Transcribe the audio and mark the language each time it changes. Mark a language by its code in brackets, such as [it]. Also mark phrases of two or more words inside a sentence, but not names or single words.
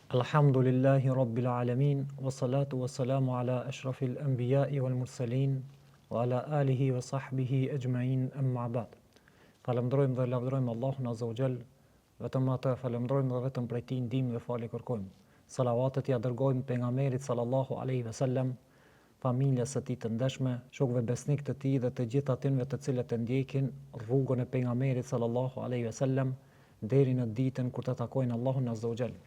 [ar] الحمد لله رب العالمين، والصلاة والسلام على أشرف الأنبياء والمرسلين، وعلى آله وصحبه أجمعين أما بعد. [sq] Falemderojmë dhe lavdërojmë Allahun [ar] عز وجل, [sq] vetëm atë falemderojmë dhe vetëm prej tij ndihmë dhe falje kërkojmë. Salavatet ja dërgojmë pejgamberit [ar] صلى الله عليه وسلم, [sq] familjes së tij të ndershme, shokëve besnik të tij dhe të gjithë atyre të cilët e ndjekin rrugën e pejgamberit [ar] صلى الله عليه وسلم [sq] deri në ditën kur të takojnë Allahun [ar] عز وجل.